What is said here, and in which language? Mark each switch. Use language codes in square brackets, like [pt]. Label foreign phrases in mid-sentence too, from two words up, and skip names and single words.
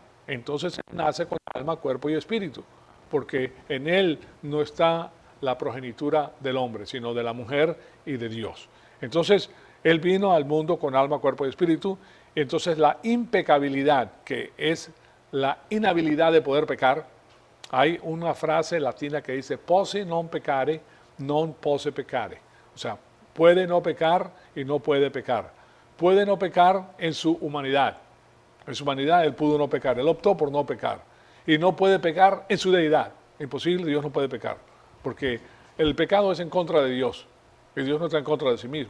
[es] Entonces él nace con alma, cuerpo y espíritu, porque en él no está la progenitura del hombre, sino de la mujer y de Dios. Entonces él vino al mundo con alma, cuerpo y espíritu. Entonces la impecabilidad, que es la inhabilidad de poder pecar, hay una frase latina que dice [la] "posse non peccare, non posse peccare". [es] O sea, puede no pecar y no puede pecar. Puede no pecar en su humanidad. En su humanidad él pudo no pecar. Él optó por no pecar. Y no puede pecar en su deidad. Imposible, Dios no puede pecar. Porque el pecado es en contra de Dios. Y Dios no está en contra de sí mismo.